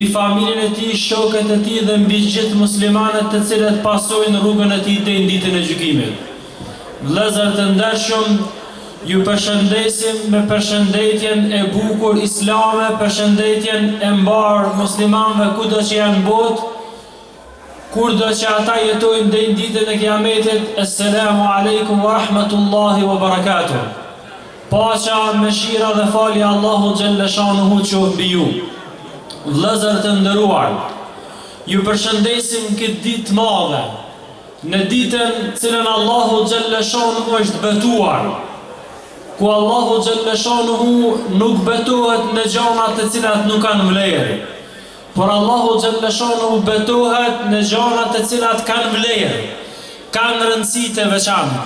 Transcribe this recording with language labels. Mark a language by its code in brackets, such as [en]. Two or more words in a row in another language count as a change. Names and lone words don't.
[sq] familjen e tij, shokët e tij dhe mbi gjithë muslimanët të cilët pasojnë rrugën e tij deri në ditën e gjykimit. Vëllezër të ndershëm, ju përshëndesim me përshëndetjen e bukur islame, përshëndetjen e mbar muslimanëve kudo që janë në botë, kurdo që ata jetojnë deri në ditën e Kiametit. [ar] السلام عليكم ورحمة الله وبركاته. [sq] Paqja, mëshira dhe falja Allahu [ar] جل شأنه [sq] qoftë mbi ju. Vëllezër të nderuar, ju përshëndesim këtë ditë madhe, në ditën cilën Allahu [ar] جل شأنه [sq] është betuar, ku Allahu [ar] جل شأنه [sq] nuk betohet në gjëra të cilat nuk kanë vlerë, por Allahu [ar] جل شأنه [sq] betohet në gjëra të cilat kanë vlerë, kanë rëndësi të veçantë.